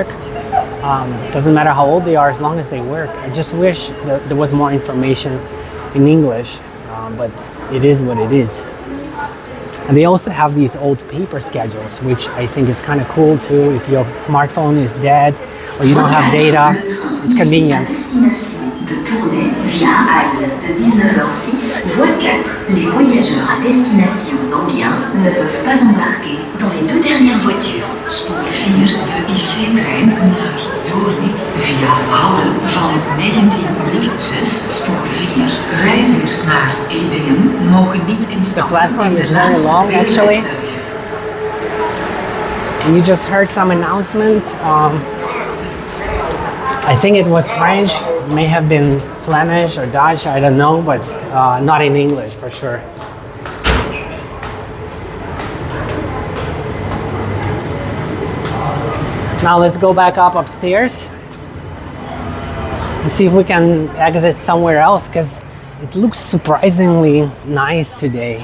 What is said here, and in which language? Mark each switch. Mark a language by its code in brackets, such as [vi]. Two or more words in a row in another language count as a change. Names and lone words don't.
[en] Doesn't matter how old they are, as long as they work. I just wish that there was more information in English, but it is what it is. And they also have these old paper schedules, which I think is kind of cool too. If your smartphone is dead or you don't have data, it's convenient. [fr] Via Halle de 19h06, voie 4. Les voyageurs à destination d'Anguien ne peuvent pas embarquer dans les deux dernières voitures. [nl] Spoor 4 de IC-trein naar Doornik via Halle van 19:06. Spoor 4. Reizigers naar Edingen mogen niet [en] The [nl] instappen [en] platform [nl] in [en] is [nl] de [en] very [nl] laatste [en] long [nl] twee [en] actually. [nl] rijtuigen. [en] And you just heard some announcement. I think it was French, may have been Flemish or Dutch, I don't know, but not in English for sure. Now let's go back up upstairs and see if we can exit somewhere else, because it looks surprisingly nice today.